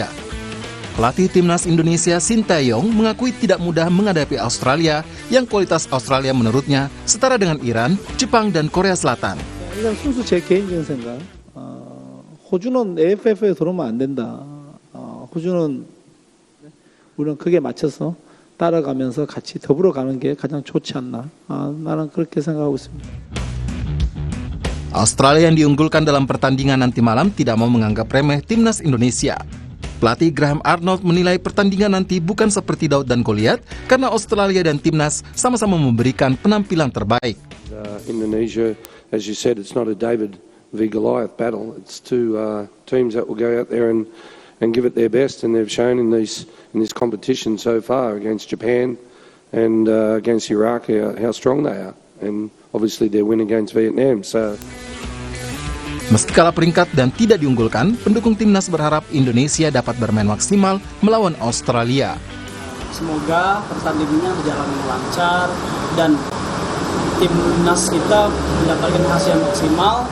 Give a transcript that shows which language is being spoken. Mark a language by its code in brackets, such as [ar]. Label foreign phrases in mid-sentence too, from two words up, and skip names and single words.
[id] Pelatih timnas Indonesia Shin Tae-yong mengakui tidak mudah menghadapi Australia yang kualitas Australia menurutnya setara dengan Iran, Jepang, dan Korea Selatan. [ko] 일단 순수 제 개인적인 생각, 호주는 AFF에 들어오면 안 된다. 호주는 우리는 크게 맞춰서 따라가면서 같이 더불어 가는 게 가장 좋지 않나. 나는 그렇게 생각하고 있습니다. [id] Australia yang diunggulkan dalam pertandingan nanti malam tidak mau menganggap remeh timnas Indonesia. Pelatih Graham Arnold menilai pertandingan nanti bukan seperti Daud dan Goliat karena Australia dan timnas sama-sama memberikan penampilan terbaik. [en] Indonesia, as you said, it's not a David v Goliath battle. It's two teams that will go out there and give it their best, and they've shown in this competition so far against Japan and against Iraq how strong they are, and obviously their win against Vietnam. [id] Meski kalah peringkat dan tidak diunggulkan, pendukung timnas berharap Indonesia dapat bermain maksimal melawan Australia. Semoga pertandingannya berjalan lancar dan timnas kita mendapatkan hasil yang maksimal.